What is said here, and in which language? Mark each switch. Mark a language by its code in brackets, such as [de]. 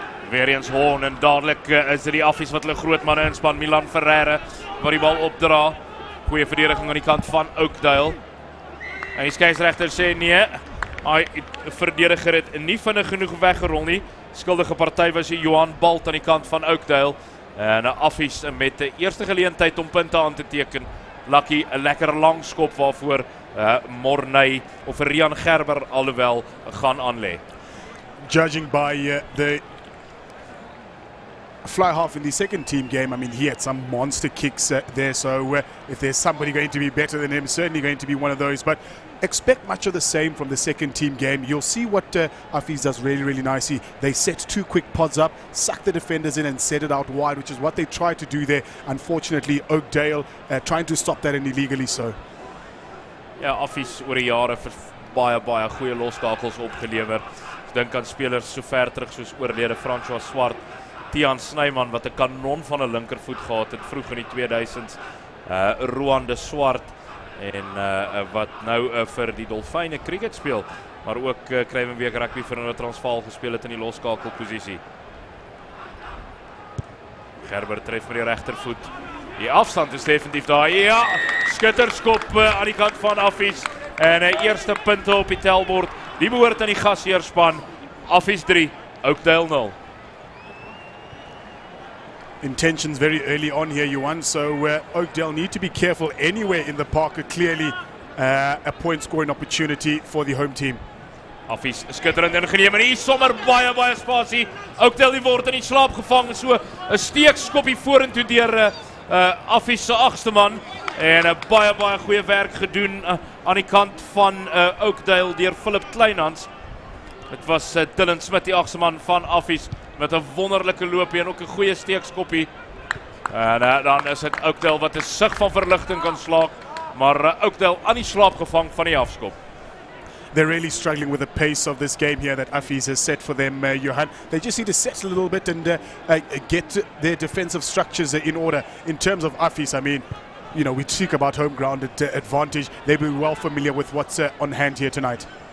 [af] Weer eens Horn en dadelik is dit die Affies wat hulle groot manne inspan, Milan Ferreira wat die bal opdra. Goeie verdediging aan die kant van Oakdale. En die skeieregter sê nee, hy verdediger het nie vinnig genoeg weggerol nie. Skuldige party was Johan Balt aan die kant van Oakdale. En Affies met die eerste geleentheid om punte aan te teken. Lucky, 'n lekker lang skop waarvoor Morney of Rian Gerber alhoewel gaan aanlê. [en] Judging by the fly half in the second team game, I mean, he had some monster kicks there. So if there's somebody going to be better than him, certainly going to be one of those. But expect much of the same from the second team game. You'll see what Affies does really, really nicely. They set 2 quick pods up, suck the defenders in and set it out wide, which is what they tried to do there. Unfortunately, Oakdale trying to stop that and illegally so. [af] Ja, Affies oor die jare vir baie goeie loskakels opgelewer. Ek dink aan spelers so ver terug soos oorlede François Swart, Tiaan Snyman wat 'n kanon van 'n linkervoet gehad het vroeg in die 2000s. Roan de Swart en wat nou vir die Dolfyne cricket speel, maar ook Kruivenbeek rugby vir 'n Transvaal gespeel het in die loskakelposisie. Gerber tref met die regtervoet. Die afstand is definitief daar. Ja, skitterskop aan die kant van Affies en eerste punte op die tellbord. Die behoort aan die gasheerspan. Affies 3, Oakdale 0. [en] Intentions very early on here, Johan, so Oakdale need to be careful anywhere in the park. Clearly a point scoring opportunity for the home team. [af] Affies skitterend ingeneem en hier sommer baie spasie. Oakdale die word in die slaap gevang, so 'n steekskoppie vorentoe deur Affies se agste man en 'n baie goeie werk gedoen aan die kant van Oakdale deur Philip Kleinhans. Dit was Dylan Smith, die agste man van Affies, met 'n wonderlike loopie en ook 'n goeie steekskoppie. En dan is dit Oakdale wat 'n sig van verligting kan slaak, maar Oakdale aan die slaap gevang van die afskop. [en] They're really struggling with the pace of this game here that Affies has set for them, Johan. They just need to settle a little bit and get their defensive structures in order. In terms of Affies, I mean, you know, we speak about home ground advantage. They'll be well familiar with what's on hand here tonight.